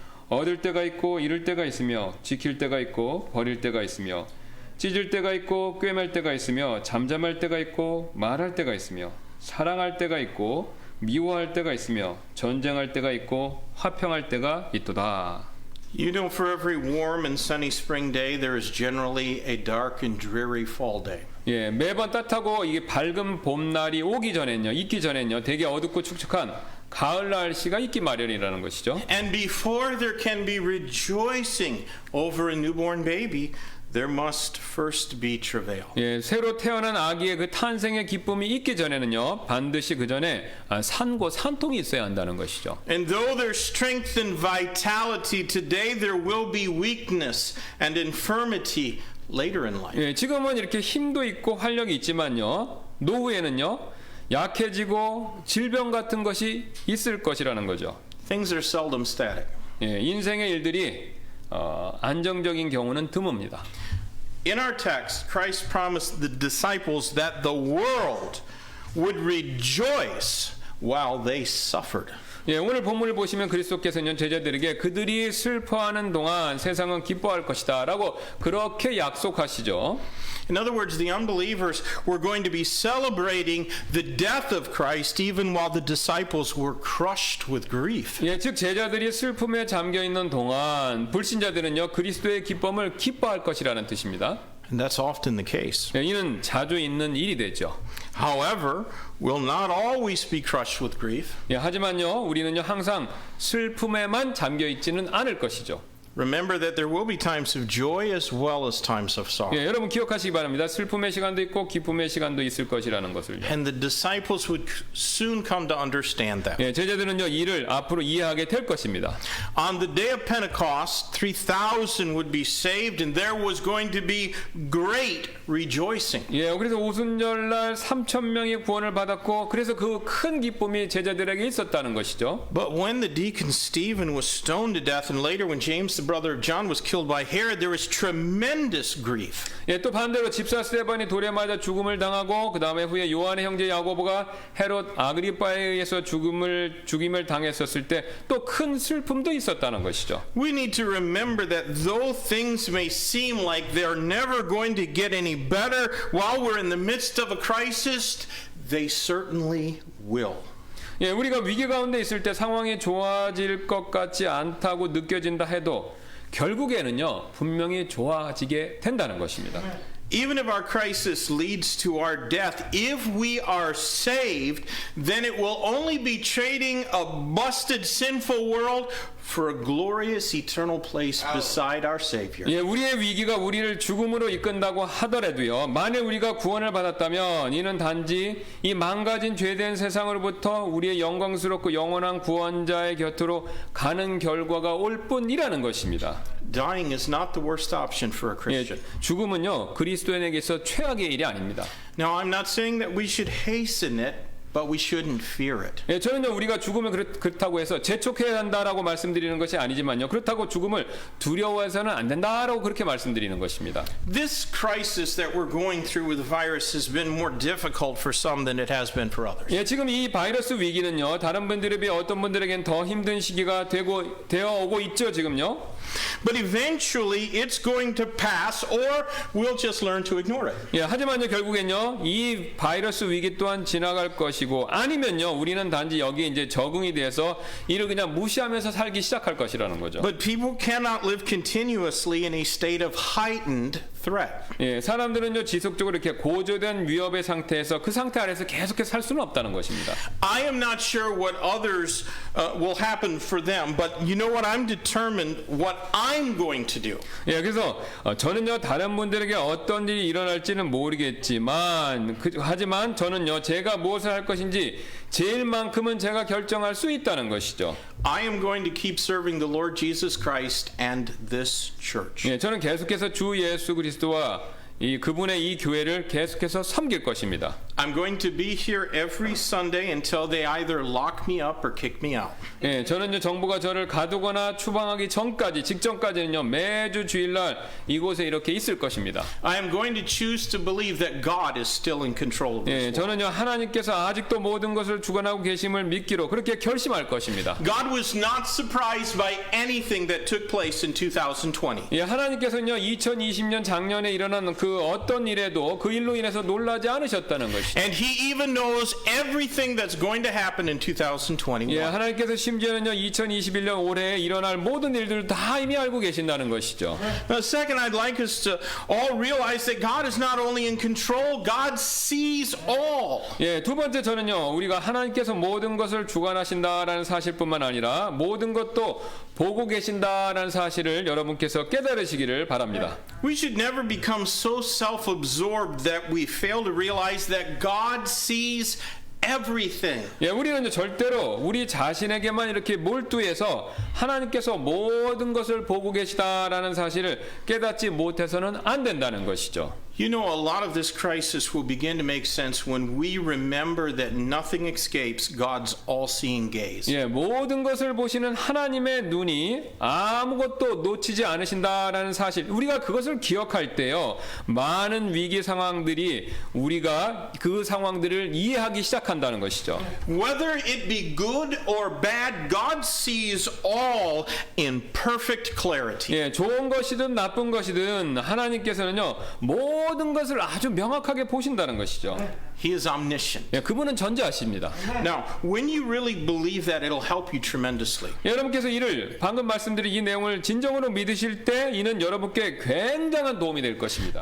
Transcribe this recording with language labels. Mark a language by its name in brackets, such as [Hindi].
[Korean] 얻을 때가 있고 잃을 때가 있으며 지킬 때가 있고 버릴 때가 있으며 찢을 때가 있고 꿰맬 때가 있으며 잠잠할 때가 있고 말할 때가 있으며 사랑할 때가 있고 미워할 때가 있으며 전쟁할 때가 있고 화평할 때가 있도다. [English] You know, for every warm and sunny spring day, there is generally a dark and dreary fall day. [Korean] 예, 매번 따뜻하고 이게 밝은 봄날이 오기 전엔요, 있기 전엔요, 되게 어둡고 축축한 가을 날씨가 있기 마련이라는 것이죠. [English] And before there can be rejoicing over a newborn baby, there must first be travail. [Korean] 예, 새로 태어난 아기의 그 탄생의 기쁨이 있기 전에는요, 반드시 그 전에 산고 산통이 있어야 한다는 것이죠. [English] And though there's strength and vitality today, there will be weakness and infirmity later in life. [Korean] 예, 지금은 이렇게 힘도 있고 활력이 있지만요, 노후에는요, 약해지고 질병 같은 것이 있을 것이라는 거죠. [English] Things are seldom static. [Korean] 예, 인생의 일들이 안정적인 경우는 드뭅니다. [English] In our text, Christ promised the disciples that the world would rejoice while they suffered. [Korean] 예, 오늘 본문을 보시면 그리스도께서는 제자들에게 그들이 슬퍼하는 동안 세상은 기뻐할 것이다 라고 그렇게 약속하시죠. [English] In other words, the unbelievers were going to be celebrating the death of Christ even while the disciples were crushed with grief. [Korean] 예, 즉 제자들이 슬픔에 잠겨 있는 동안 불신자들은요 그리스도의 기쁨을 기뻐할 것이라는 뜻입니다. [English] And that's often the case. [Korean] 예, 이는 자주 있는 일이 되죠. [English] However, we'll not always be crushed with grief. [Korean] 예, 하지만요 우리는요 항상 슬픔에만 잠겨 있지는 않을 것이죠. [English] Remember that there will be times of joy as well as times of sorrow. [Korean] 예, 여러분 기억하시기 바랍니다. 슬픔의 시간도 있고 기쁨의 시간도 있을 것이라는 것을요. [English] And the disciples would soon come to understand that. [Korean] 예, 제자들은요 이를 앞으로 이해하게 될 것입니다. [English] On the day of Pentecost, 3,000 would be saved and there was going to be great rejoicing. [Korean] 예, 그래서 오순절날 3,000명이 구원을 받았고 그래서 그 큰 기쁨이 제자들에게 있었다는 것이죠. [English] But when the deacon Stephen was stoned to death and later when James the brother of John was killed by Herod, there was tremendous grief. [Korean] 예, 또 반대로 집사 스데반이 돌에 맞아 죽음을 당하고 그 다음에 후에 요한의 형제 야고보가 헤롯 아그리빠에 의해서 죽임을 당했었을 때 또 큰 슬픔도 있었다는 것이죠. [English] We need to remember that though things may seem like they're never going to get any better while we're in the midst of a crisis, they certainly will. [Korean] 예, 우리가 위기 가운데 있을 때 상황이 좋아질 것 같지 않다고 느껴진다 해도 결국에는요 분명히 좋아지게 된다는 것입니다. [English] Even if our crisis leads to our death, if we are saved, then it will only be trading a busted, sinful world for a glorious eternal place beside our Savior. [Korean] 예, 우리의 위기가 우리를 죽음으로 이끈다고 하더라도요. 만일 우리가 구원을 받았다면 이는 단지 이 망가진 죄된 세상으로부터 우리의 영광스럽고 영원한 구원자의 곁으로 가는 결과가 올 뿐이라는 것입니다. [English] Dying is not the worst option for a Christian. [Korean] 예, 죽음은요 그리스도인에게서 최악의 일이 아닙니다. [English] Now, I'm not saying that we should hasten it, but we shouldn't fear it. [Korean] 예, 저는요 우리가 죽음을 그렇다고 해서 재촉해야 한다라고 말씀드리는 것이 아니지만요 그렇다고 죽음을 두려워해서는 안 된다라고 그렇게 말씀드리는 것입니다. [English] This crisis that we're going through with the virus has been more difficult for some than it has been for others. [Korean] 예, 지금 이 바이러스 위기는요 다른 분들에 비해 어떤 분들에겐 더 힘든 시기가 되어 오고 있죠 지금요. [English] But eventually it's going to pass or we'll just learn to ignore it. [Korean] 예, 하지만요 결국엔요 이 바이러스 위기 또한 지나갈 것이고 아니면요 우리는 단지 여기에 이제 적응이 돼서 이를 그냥 무시하면서 살기 시작할 것이라는 거죠. [English] But people cannot live continuously in a state of heightened threat. [Korean] 예, 사람들은요 지속적으로 이렇게 고조된 위협의 상태에서 그 상태 아래서 계속해서 살 수는 없다는 것입니다. [English] I am not sure what others will happen for them, but you know what? I'm determined what I'm going to do. [Korean] 예, 그래서 저는요 다른 분들에게 어떤 일이 일어날지는 모르겠지만 하지만 저는요 제가 무엇을 할 것인지 제일만큼은 제가 결정할 수 있다는 것이죠. [English] I am going to keep serving the Lord Jesus Christ and this church. [Korean] 예, 저는 계속해서 주 예수 그리스도와 그분의 이 교회를 계속해서 섬길 것입니다. [English] I'm going to be here every Sunday until they either lock me up or kick me out. [Korean] 예, 저는요 정부가 저를 가두거나 추방하기 전까지 직전까지는요 매주 주일날 이곳에 이렇게 있을 것입니다. [English] I am going to choose to believe that God is still in control of this [Korean] 예, [English] world. [Korean] 저는요 하나님께서 아직도 모든 것을 주관하고 계심을 믿기로 그렇게 결심할 것입니다. [English] God was not surprised by anything that took place in 2020. [Korean] 예, 하나님께서는요 2020년 작년에 일어난 그 어떤 일에도 그 일로 인해서 놀라지 않으셨다는 것이죠. [English] And he even knows everything that's going to happen in 2021. [Korean] 예, 하나님께서 심지어는요 2021년 올해에 일어날 모든 일들을 다 이미 알고 계신다는 것이죠. [English] Second, I'd like us to all realize that God is not only in control, God sees all. [Korean] 예, 두 번째 저는요 우리가 하나님께서 모든 것을 주관하신다라는 사실뿐만 아니라 모든 것도 보고 계신다라는 사실을 여러분께서 깨달으시기를 바랍니다. [English] We should never become so self-absorbed that we fail to realize that God sees everything. [Korean] 예, 우리는 절대로 우리 자신에게만 이렇게 몰두해서 하나님께서 모든 것을 보고 계시다라는 사실을 깨닫지 못해서는 안 된다는 것이죠. [English] You know, a lot of this crisis will begin to make sense when we remember that nothing escapes God's all-seeing gaze. [Korean] 예, 모든 것을 보시는 하나님의 눈이 아무것도 놓치지 않으신다라는 사실, 우리가 그것을 기억할 때요, 많은 위기 상황들이 우리가 그 상황들을 이해하기 시작한다는 것이죠. [English] Whether it be good or bad, God sees all in perfect clarity. [Korean] 예, 좋은 것이든 나쁜 것이든 하나님께서는요, 모든 것을 아주 명확하게 보신다는 것이죠. [English] He is omniscient. [Korean] 예, 그분은 전지하십니다. [English] Now, when you really believe that, it'll help you tremendously. [Korean] 여러분께서 이를 방금 말씀드린 이 내용을 진정으로 믿으실 때 이는 여러분께 굉장한 도움이 될 것입니다.